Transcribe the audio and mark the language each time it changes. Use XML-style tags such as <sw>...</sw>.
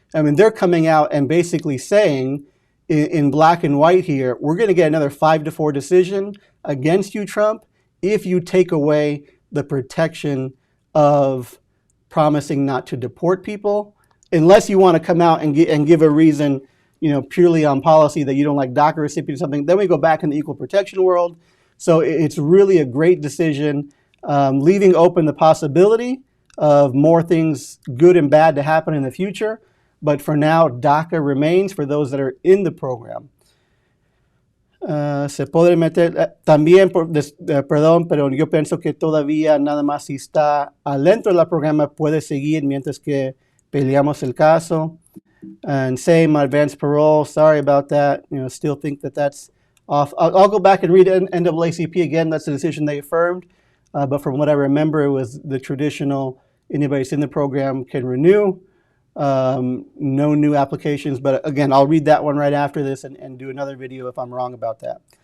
<en>I mean, they're coming out and basically saying in black and white here, we're going to get another 5-4 decision against you, Trump, if you take away the protection of promising not to deport people, unless you want to come out and give a reason, purely on policy that you don't like DACA recipients or something. Then we go back in the equal protection world. So it's really a great decision, leaving open the possibility of more things good and bad to happen in the future. But for now, DACA remains for those that are in the program.</en> <es>Se puede meter también, perdón, pero yo pienso que todavía nada más si está adentro del programa puede seguir mientras que peleamos el caso.</es> <en>And same advance parole, sorry about that. Still think that that's off. I'll go back and read NAACP again. That's the decision they affirmed. But from what I remember, it was the traditional, anybody that's in the program can renew. No new applications, but again, I'll read that one right after this and do another video if I'm wrong about that.</en>